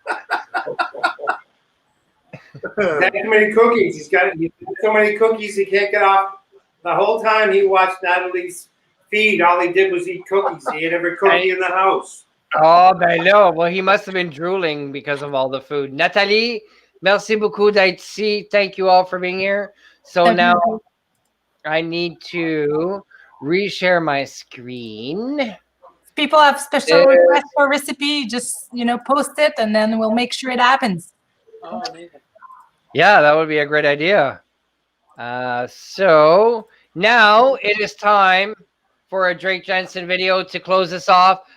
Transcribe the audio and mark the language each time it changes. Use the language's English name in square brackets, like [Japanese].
[English] Had too many cookies. He's got so many cookies he can't get off. The whole time he watched Natalie's feed, all he did was eat cookies. He ate every cookie in the house. [French] Oh, ben là. [English] Well, he must have been drooling because of all the food. [French] Nathalie, merci beaucoup d'être ici. [English] Thank you all for being here. So now I need to reshare my screen. People have special requests for recipe, just post it, and then we'll make sure it happens. Oh, amazing. Yeah, that would be a great idea. So now it is time for a Drake Jensen video to close us off.